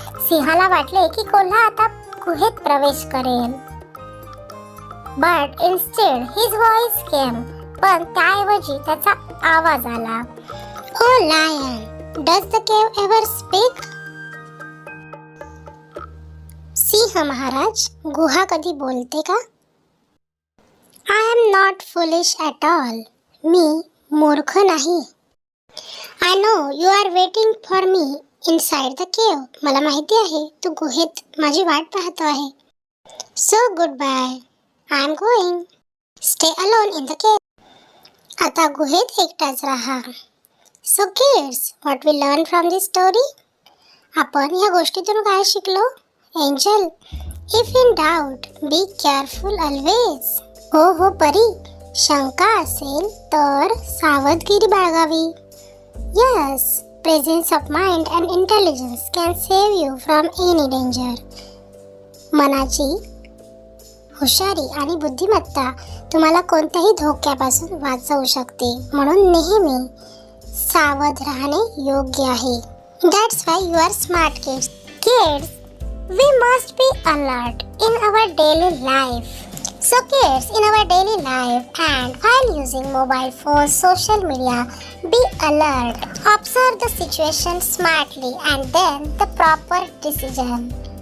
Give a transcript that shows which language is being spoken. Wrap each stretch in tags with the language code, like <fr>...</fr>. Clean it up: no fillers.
<mr>सिंहाला वाटले की कोल्हा आता गुहेत प्रवेश करेल.</mr> <en>But instead his voice came.</en> <mr>पण त्याऐवजी त्याचा आवाज आला.</mr> <en>Oh lion, does the cave ever speak?</en> <mr>सिंह महाराज, गुहा कधी बोलते का?</mr> <en>I am not foolish at all.</en> <mr>मी मूर्ख नाही.</mr> <en>I know you are waiting for me inside the cave.</en> <mr>मला माहिती आहे तू गुहेत माझी वाट पाहतो आहे.</mr> <en>So goodbye. I am going. Stay alone in the cave.</en> <mr>आता गुहेत एकटाच राहा.</mr> <en>So kids, what we learn from this story?</en> <mr>आपण या गोष्टीतून काय शिकलो?</mr> <en>Angel, if in doubt, be careful always.</en> <mr>हो परी, शंका असेल तर सावधगिरी बाळगावी.</mr> <en>Yes, presence of mind and intelligence can save you from any danger.</en> <mr>मनाची हुशारी आणि बुद्धिमत्ता तुम्हाला कोणत्याही धोक्यापासून वाचवू शकते. म्हणून नेहमी सावध राहणे योग्य आहे.</mr> <en>That's why you are smart kids. Kids, we must be alert in our daily life. So kids, in our daily life and while using mobile phones, social media, be alert. Observe the situation smartly and then the proper decision.</en>